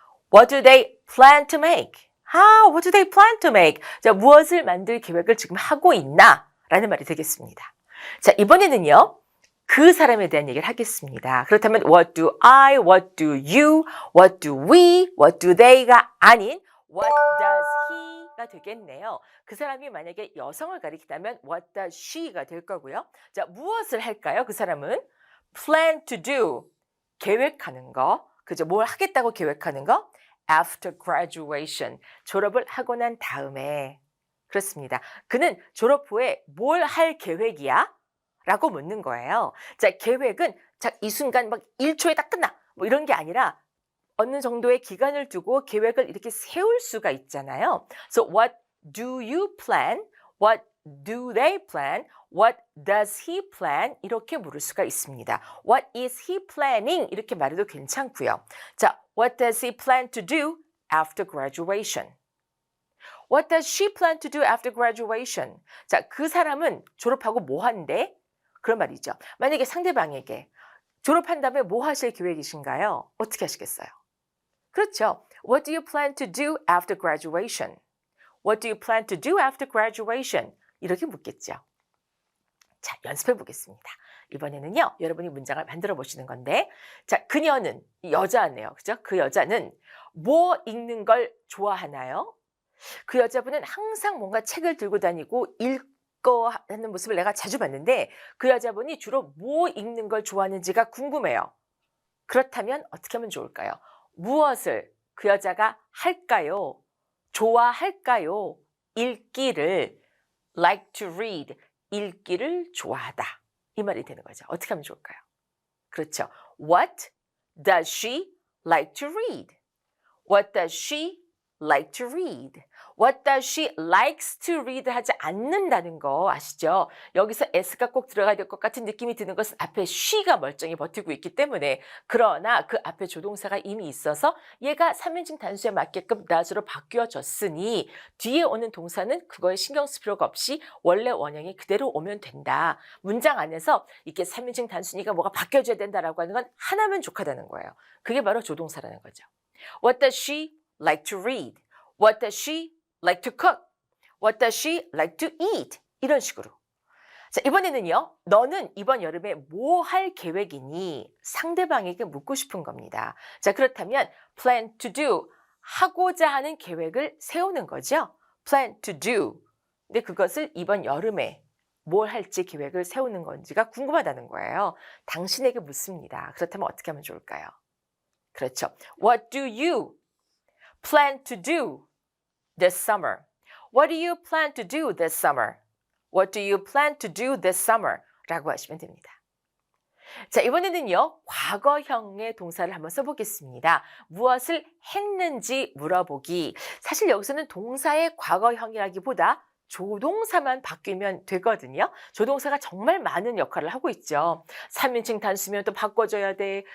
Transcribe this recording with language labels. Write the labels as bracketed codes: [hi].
[en] What do they plan to make? What do they plan to make? [ko] 자, 무엇을 만들 계획을 지금 하고 있나? 라는 말이 되겠습니다. 자, 이번에는요. 그 사람에 대한 얘기를 하겠습니다. 그렇다면 [en] what do I, what do you, what do we, what do they [ko] 가 아닌 what does he가 되겠네요. 그 사람이 만약에 여성을 가리키다면 what does she가 될 거고요. 자, 무엇을 할까요? 그 사람은 plan to do, 계획하는 거. 그죠? 뭘 하겠다고 계획하는 거? [en] After graduation, [ko] 졸업을 하고 난 다음에. 그렇습니다. 그는 졸업 후에 뭘 할 계획이야? 라고 묻는 거예요. 자, 계획은 자, 이 순간 막 1초에 딱 끝나. 뭐 이런 게 아니라 어느 정도의 기간을 두고 계획을 이렇게 세울 수가 있잖아요. [en] So what do you plan? What do they plan? What does he plan? [ko] 이렇게 물을 수가 있습니다. [en] What is he planning? [ko] 이렇게 말해도 괜찮고요. [en] 자, what does he plan to do after graduation? What does she plan to do after graduation? [ko] 자, 그 사람은 졸업하고 뭐 한대? 그런 말이죠. 만약에 상대방에게 졸업한 다음에 뭐 하실 계획이신가요? 어떻게 하시겠어요? 그렇죠. [en] What do you plan to do after graduation? What do you plan to do after graduation? [ko] 이렇게 묻겠죠. 자, 연습해 보겠습니다. 이번에는요, 여러분이 문장을 만들어 보시는 건데, 자, 그녀는 여자네요. 그죠? 그 여자는 뭐 읽는 걸 좋아하나요? 그 여자분은 항상 뭔가 책을 들고 다니고 읽고 하는 모습을 내가 자주 봤는데 그 여자분이 주로 뭐 읽는 걸 좋아하는지가 궁금해요. 그렇다면 어떻게 하면 좋을까요? 무엇을 그 여자가 할까요? 좋아할까요? 읽기를 like to read, 읽기를 좋아하다. 이 말이 되는 거죠. 어떻게 하면 좋을까요? 그렇죠. [en] What does she like to read? What does she like to read? What does she likes to read [ko] 하지 않는다는 거 아시죠? 여기서 s가 꼭 들어가야 될 것 같은 느낌이 드는 것은 앞에 she가 멀쩡히 버티고 있기 때문에 그러나 그 앞에 조동사가 이미 있어서 얘가 3인칭 단수에 맞게끔 does로 바뀌어졌으니 뒤에 오는 동사는 그거에 신경 쓸 필요가 없이 원래 원형이 그대로 오면 된다. 문장 안에서 이렇게 3인칭 단순이가 뭐가 바뀌어져야 된다라고 하는 건 하나면 족하다는 거예요. 그게 바로 조동사라는 거죠. [en] What does she like to read? What does she like to cook? What does she like to eat? [ko] 이런 식으로. 자, 이번에는요. 너는 이번 여름에 뭐 할 계획이니? 상대방에게 묻고 싶은 겁니다. 자, 그렇다면 plan to do, 하고자 하는 계획을 세우는 거죠. plan to do. 근데 그것을 이번 여름에 뭘 할지 계획을 세우는 건지가 궁금하다는 거예요. 당신에게 묻습니다. 그렇다면 어떻게 하면 좋을까요? 그렇죠. [en] What do you plan to do this summer? What do you plan to do this summer? What do you plan to do this summer? [ko] 라고 하시면 됩니다. 자, 이번에는요. 과거형의 동사를 한번 써보겠습니다. 무엇을 했는지 물어보기. 사실 여기서는 동사의 과거형이라기보다 조동사만 바뀌면 되거든요. 조동사가 정말 많은 역할을 하고 있죠. 3인칭 단수면 또 바꿔줘야 돼.